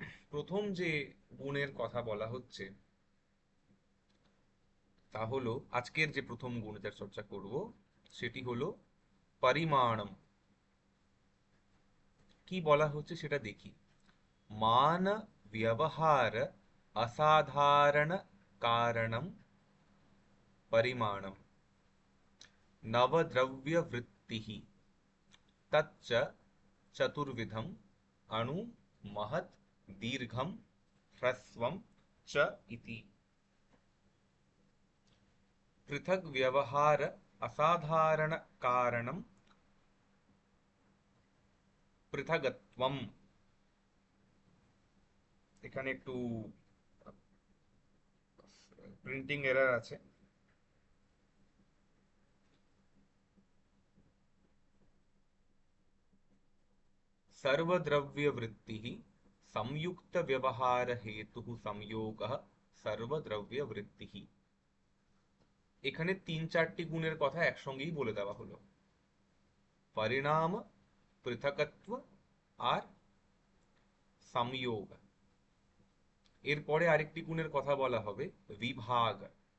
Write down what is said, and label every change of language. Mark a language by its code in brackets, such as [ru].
[bn] প্রথম যে গুণের কথা বলা হচ্ছে তা হলো, আজকের যে প্রথম গুণের চর্চা করব সেটি হলো পরিমাণম। কি বলা হচ্ছে সেটা দেখি। [sa] मान व्यवहार असाधारण कारणम परिमाणम नवद्रव्य वृत्ति तच्च चतुर्विधम अणु महत् दीर्घम ह्रस्वम च इति। पृथक व्यवहार असाधारण कारणम पृथगत्वम। [bn] এখানে একটু প্রিন্টিং এরর আছে। [sa] सर्वद्रव्य वृत्ति संयुक्त व्यवहार हेतु संयोग सर्वद्रव्य वृत्ति। [bn] এখানে তিন চারটি গুণের কথা একসঙ্গেই বলে দেওয়া হলো। পরিণাম, পৃথকত্ব আর সংযোগ। এরপরে আরেকটি গুণের কথা বলা হবে, বিভাগ।